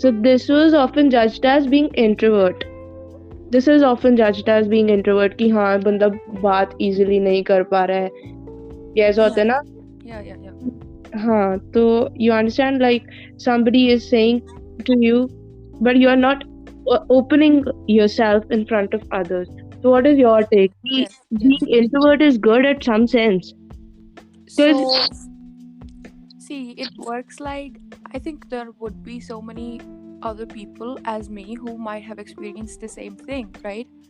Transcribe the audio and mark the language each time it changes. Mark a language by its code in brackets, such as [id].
[en] So this was often judged as being introvert. This is often judged as being introvert [hi] कि हाँ बंदा बात easily नहीं कर पा रहा है. ये ऐसा होता है ना? [en] Yeah. [hi] हाँ, तो [en] you understand, like somebody is saying to you, but you are not opening yourself in front of others. So what is your take? Being introvert is good at some sense. So, see, it works like, I think there would be so many other people as me who might have experienced the same thing, right?